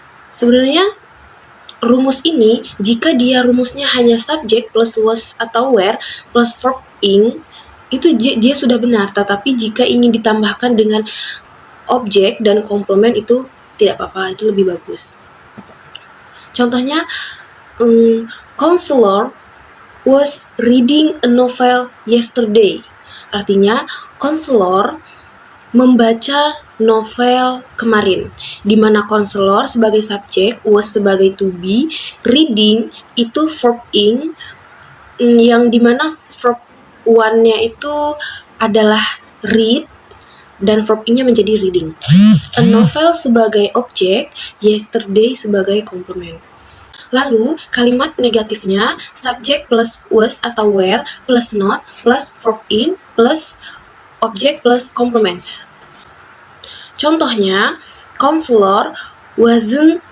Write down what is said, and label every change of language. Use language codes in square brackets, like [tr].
[id] Sebenarnya rumus ini, jika dia rumusnya hanya [en] subject plus was [id] atau [en] were plus verb ing, [id] itu dia sudah benar. Tetapi jika ingin ditambahkan dengan objek dan komplement itu tidak apa-apa, itu lebih bagus. [en] Contohnya, counselor was reading a novel yesterday. [id] Artinya, counselor membaca novel kemarin, di mana counselor sebagai subjek, was sebagai to be, reading itu verb ing, yang dimana verb one-nya itu adalah read, dan verb ing-nya menjadi reading. A novel sebagai objek, yesterday sebagai komplement. Lalu, kalimat negatifnya, [en] subject plus was [id] atau [en] were plus not plus verb ing plus object plus complement. [id] Contohnya, [en] counselor wasn't